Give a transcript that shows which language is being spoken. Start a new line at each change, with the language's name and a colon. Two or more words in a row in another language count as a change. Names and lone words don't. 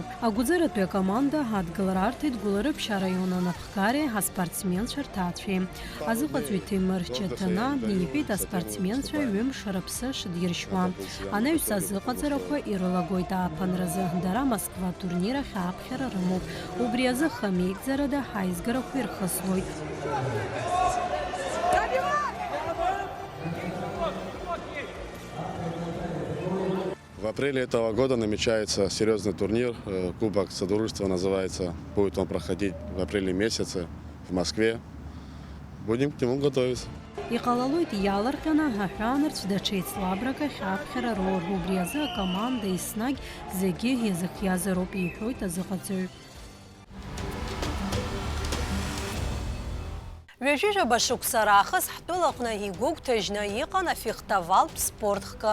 Abkhazian: Агәыӡаратәи акоманда ҳадгылара арҭеит Гәыларыԥшь араион анаԥхгари аспортсменцәа рҭаацәеи. Азыҟаҵаҩ Ҭемыр Чаҭана иҳәеит аспортсменцәа ҩымш рыԥсы шыдиршьуа. Анаҩс азыҟаҵарақәа ирылагоит ааԥынразы. Дара Москва турнир ахь ааԥхьара рымоуп. Убри азы хамеигӡарада ҳаизгарақәа ирхыслоит.
Russian: В апреле этого года намечается серьезный турнир, Кубок Содружества называется. Будет он проходить в апреле месяце в Москве. Будем к нему готовиться.
Abkhazian: Иҟалалоит иаалырҟьаны аҳәаанырцә даҽа еицлабрак ахь ааԥхьара роур. Убри азы акоманда еснагь зегьы иазыхиазароуп, иҳәоит азыҟаҵаҩ. Ҩажәижәаба шықәса раахыс ҳтәылаҟны игәыгәҭажьны иҟан афехтавалтә спортхкы.